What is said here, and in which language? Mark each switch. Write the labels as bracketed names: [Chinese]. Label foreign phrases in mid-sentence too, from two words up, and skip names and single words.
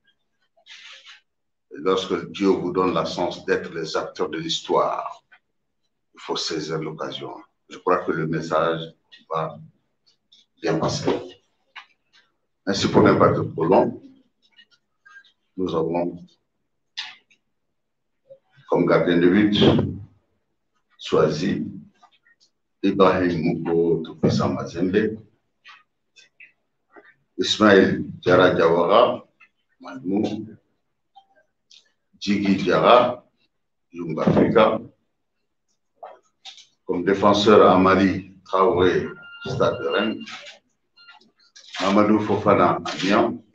[French] Et lorsque Dieu vous donne la chance d'être les acteurs de l'histoire, il faut saisir l'occasion. Je crois que le message va bien passer. Ainsi, pour ne pas être trop long, nous avons comme gardien de but choisi Ibrahim Mouko Tupisa Mazembe, Ismaël Diarra Diawara, Malmou, Djigui Diarra, Young Africa, comme défenseur Amali Traoré, Stade de Rennes, Mamadou Fofana, Amiens,